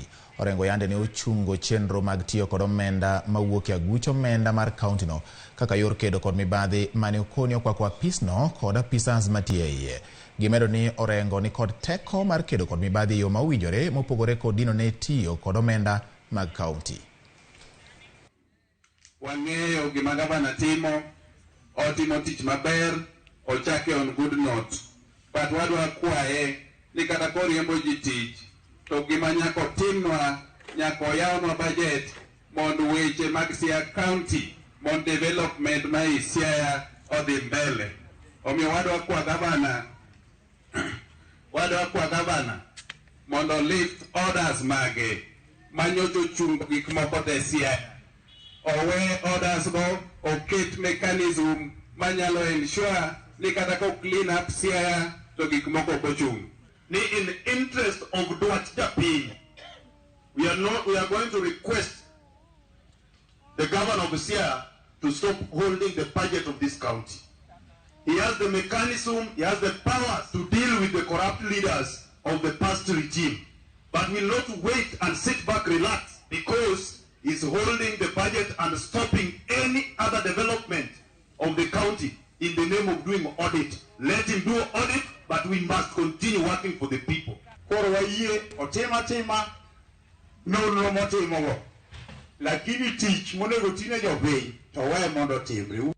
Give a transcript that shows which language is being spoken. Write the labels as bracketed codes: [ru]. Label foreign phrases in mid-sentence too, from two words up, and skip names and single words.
[luo] Orengo yande ne ochungo chenro mag tiyo kod omenda mawuok e aguch omenda mar kaunti no kaka yor kedo kod mibadhi mane okoni okwako apis no kod apisas matiyo e iye. Gimedo ni Orengo ni kod teko mar kedo kod mibadhi e yo mowinjore mopogore kod dino ne tiyo kod omenda mag kaunti. Wang'eyo gima gavana timo, otimo tich maber, ochake [en] on good note. [luo] But wadwa kwaye ni kata koriembo ji tich, to gima nyako timnwa, nyako yawnwa budget mondo weche mag Siaya County, mondo development ma Siaya odhi mbele. Omiyo wadwa kwa gavana mondo [en] lift orders [luo] mage manyocho chungo gik moko te Siaya. Owe orders go, oket mechanism manyalo ensure ni kata ko [en] clean up [luo] Siaya to gik moko kochung. [en] Ni in the interest of Dwat Japin, we are going to request the governor of Siaya to stop holding the budget of this county. He has the mechanism, he has the power to deal with the corrupt leaders of the past regime. But will not wait and sit back, relax, because he's holding the budget and stopping any other development of the county in the name of doing audit. Let him do audit, but we must continue working for the people. [luo] Lakini teach monego tine jopiny to we mondo timre.